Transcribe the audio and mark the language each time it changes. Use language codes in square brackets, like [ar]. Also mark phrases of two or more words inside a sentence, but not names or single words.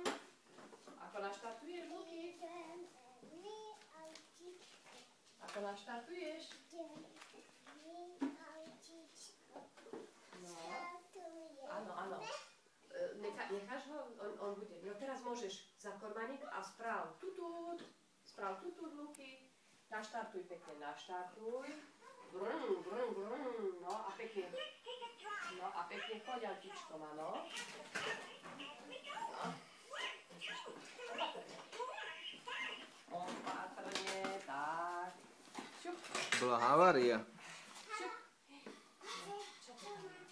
[sk] Ako naštartuješ, Luky? Ako naštartuješ? No. Áno, áno. Necháš ho, on bude. No teraz môžeš za kormaník a správ tutút. Správ tutút, Luky. Naštartuj pekne, naštartuj. Brum, brum, brum. No a pekne. No a pekne choď, autičkom, áno. No. Opatrne, tak. Šup. Bola havária. Šup. Čo to tam je?